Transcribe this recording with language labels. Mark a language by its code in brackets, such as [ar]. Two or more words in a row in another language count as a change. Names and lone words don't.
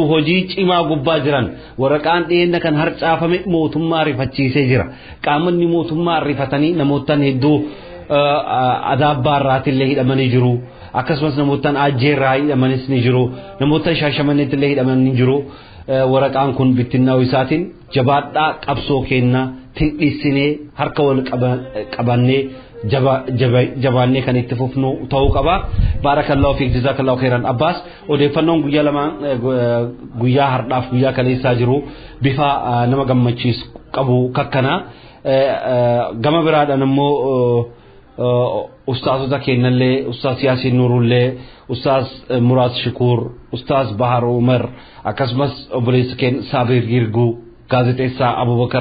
[om] hojii cimaa gubbaa jiran waraqaan dhiyeenya kan harcaafame mootummaa rifachiisee jira qaamonni mootummaa rifatanii namootaan hedduu Adaabbaa irraatillee hidhamanii jiru akkasumas namootaan Aajjee irraa hidhamanis ni jiru namootaan Shaashamanneetillee hidhamanii jiru waraqaan kun bittinnaa'uu isaatiin jabaadhaa qabsoo keenya tindhiisinee harka wal qabannee jabaannee kan itti fufnu ta'uu qaba. [ar] بارك الله فيك جزاك الله خيرا [om] Abbaas odeeffannoon guyyaa hardhaaf guyyaa kaleessaa jiru bifa nama gammachiisu qabu kakkana gama biraadhaan immoo ustaazota keenyallee ustaaz Yaasiin Nuurullee ustaaz Muraad Shukuur ustaaz Bahar Umar akkasumas obboleessa keenya Saabir Girguu gaazexeessaa Abubakar